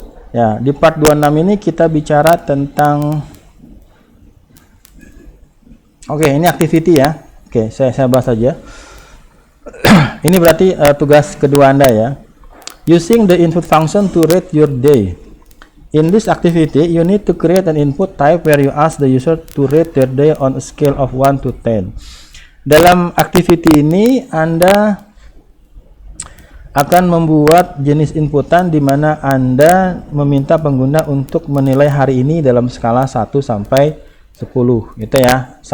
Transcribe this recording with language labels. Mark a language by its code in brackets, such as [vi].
[id] Ya, di part 26 ini kita bicara tentang ini activity ya. Saya bahas saja. Ini berarti tugas kedua Anda ya. [en] Using the input function to rate your day. In this activity, you need to create an input type where you ask the user to rate their day on a scale of 1 to 10. [id] Dalam activity ini Anda akan membuat jenis inputan di mana Anda meminta pengguna untuk menilai hari ini dalam skala 1 sampai 10 gitu ya.